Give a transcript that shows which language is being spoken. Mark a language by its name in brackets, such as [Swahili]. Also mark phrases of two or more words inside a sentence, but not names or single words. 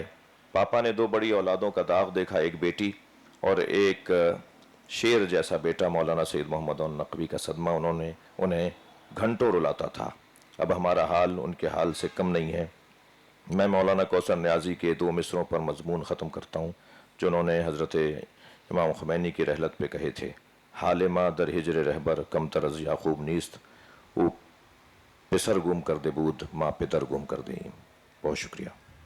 [Urdu] پاپا نے 2 بڑی اولادوں کا داغ دیکھا، ایک بیٹی اور ایک شیر جیسا بیٹا مولانا سید محمد نقوی کا صدمہ انہیں گھنٹوں رلاتا تھا۔ اب ہمارا حال ان کے حال سے کم نہیں ہے۔ میں مولانا کوثر نیازی کے 2 مصروں پر مضمون ختم کرتا ہوں جو انہوں نے حضرت امام خمینی کی رحلت پہ کہے تھے: [Persian] حال ما در ہجر رہبر کم تر از یعقوب نیست، او پسر گم کر دے بود ماں پدر گم کر دیں۔ [Urdu] بہت شکریہ۔